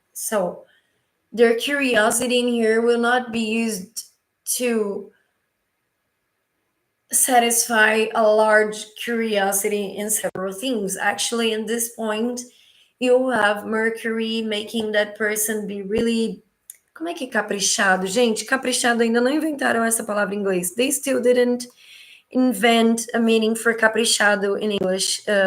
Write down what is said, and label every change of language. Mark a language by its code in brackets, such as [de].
[en] So their curiosity in here will not be used to satisfy a large curiosity in several things. Actually, in this point, you have Mercury making that person be really. [pt] Como é que é caprichado? Gente, caprichado ainda não inventaram essa palavra em inglês. [en] They still didn't invent a meaning for caprichado in English.